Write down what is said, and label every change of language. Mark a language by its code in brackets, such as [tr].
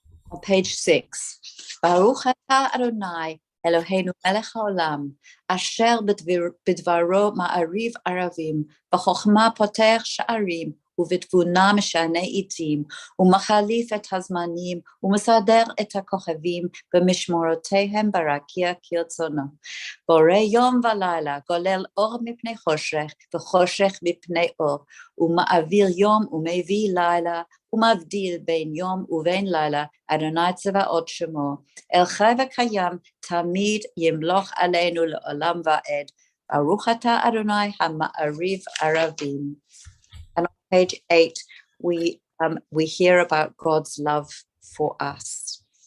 [en] On page 6, [he] Baruch atah Adonai Eloheinu melech haolam, asher bidvaro ma'ariv aravim, b'chokhma poter sha'arim, ובתבונה משנה עיתים, ומחליף את הזמנים, ומסדר את הכוכבים במשמורותיהם ברקיע כרצונו. בורא יום ולילה, גולל אור מפני חושך, וחושך מפני אור, ומעביר יום ומביא לילה, ומבדיל בין יום ובין לילה, אדוני צבאות שמו. אל חי וקיים, תמיד ימלוך עלינו לעולם ועד. Baruch atah Adonai ha'ma'ariv aravim. [en] And on page 8, we hear about God's love for us.